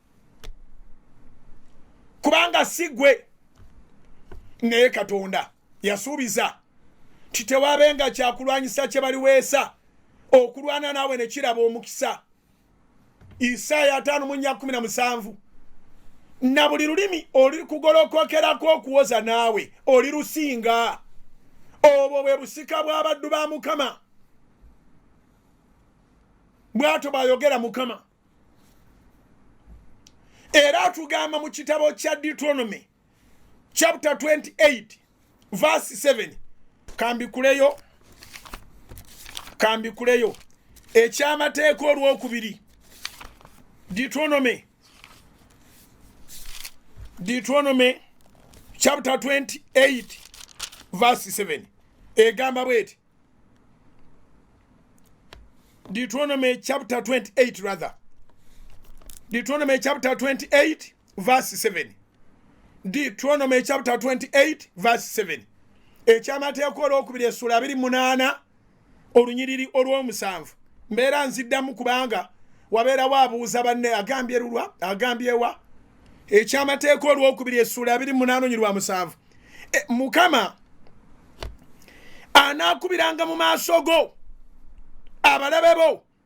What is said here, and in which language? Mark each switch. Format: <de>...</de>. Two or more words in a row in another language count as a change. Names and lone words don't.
<lg>kubanga si gwe naye Katonda yasuubiza ti tewaabenga kyakulwanyisa kye baliweesa okulwana naawe ne kiraba omukisa Isaaya 5:17 na buli lulimi oli kugolokokerako okuwoza naawe oli lusinga obwo bwe busika bw'abaddu ba mukama bw'atyo bayogera mukama era atugamba mu kitabo kya</lg> <en>Deuteronomy chapter 28 verse 7</en> <lg>kambikuleyo ekyamateeka olwokubiri</lg> <en>Deuteronomy chapter 28 verse 7</en> <lg>egamba bweti</lg> <en>Deuteronomy chapter 28 rather Deuteronomy chapter 28 verse 7 Deuteronomy chapter 28 verse 7</en> <lg>ekyamateeka olwokubiri essula 28 olunyiriri olw'omusanvu mbeera nziddamu kubanga wabeerawo abuuza banne agambye lulwa agambyewa ekyamateeka olwokubiri essula 28 olunyiriri lwa musanvu mukama anaakubiranga mu maaso go abalabe bo</lg>